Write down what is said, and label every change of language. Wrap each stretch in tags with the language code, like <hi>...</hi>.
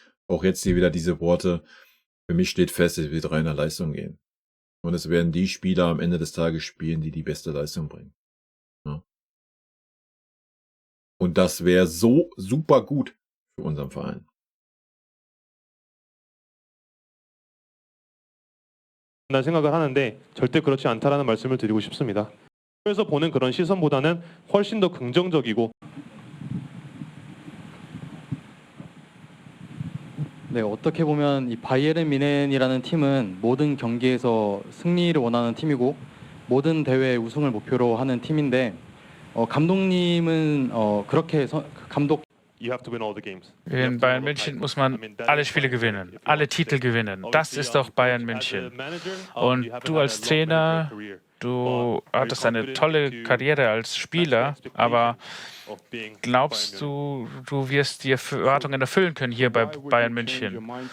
<de>Auch jetzt hier wieder diese Worte. Für mich steht fest, es wird rein nach Leistung gehen. Und es werden die Spieler am Ende des Tages spielen, die die beste Leistung bringen. Ja. Und das wäre so super gut für unseren Verein.</de> <ko>생각을 하는데 절대 그렇지 않다라는 말씀을 드리고 싶습니다. 그래서 보는 그런 시선보다는 훨씬 더 긍정적이고. 네, 어떻게 보면 이 바이에른 뮌헨이라는 팀은 모든 경기에서 승리를 원하는 팀이고 모든 대회 우승을 목표로 하는 팀인데 감독님은 그렇게 감독</ko> <de>In Bayern München muss man alle Spiele gewinnen, alle Titel gewinnen. Das ist doch Bayern München. Und du als Trainer, du hattest eine tolle Karriere als Spieler, aber glaubst du, du wirst die Erwartungen erfüllen können hier bei Bayern München?</de>